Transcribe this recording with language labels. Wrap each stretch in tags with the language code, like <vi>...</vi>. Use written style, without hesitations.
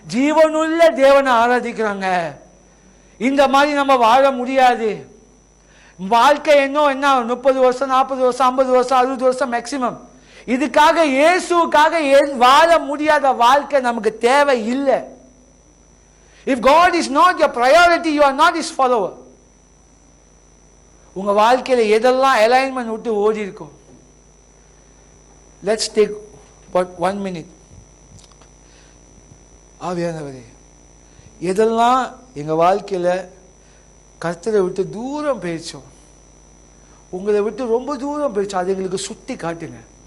<ta>ஜீவனுள்ள தேவனை ஆராதிக்கிறாங்க. இந்த மாதிரி நம்ம வாழ முடியாது. வாழ்க்கை என்ன 30 வருஷம் 40 வருஷம் 50 வருஷம் 60 வருஷம் மேக்சிமம். இதுக்காக இயேசுக்காக வாழ முடியாத வாழ்க்கை நமக்கு தேவை இல்லை.</ta> <en>If God is not your priority, you are not his follower.</en> <ta>உங்க வாழ்க்கையில எதெல்லாம் அலைன்மெண்ட் விட்டு ஓடி இருக்கும்.</ta> <en>Let's take but 1 minute.</en> <ta>ஆவியானவரே, எதெல்லாம் எங்க வாழ்க்கையில கர்த்தரை விட்டு தூரம் போயிடுச்சோம், உங்களை விட்டு ரொம்ப தூரம் போயிடுச்சு, அது எங்களுக்கு சுட்டி காட்டுங்க.</ta>